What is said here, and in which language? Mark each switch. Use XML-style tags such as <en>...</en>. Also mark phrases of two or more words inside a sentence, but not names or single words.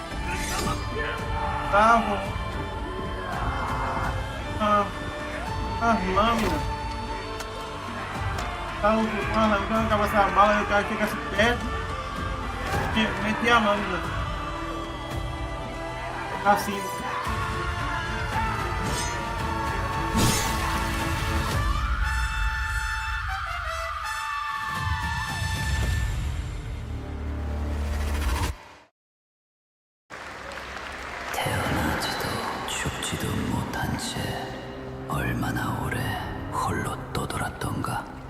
<pt>Estavam as lâminas. Estavam com as lâminas, quando acaba essa bala e o cara fica perto, metia a lâmina assim.</pt> <ko>태어나지도 죽지도 못한 채 얼마나 오래 홀로 떠돌았던가.</ko>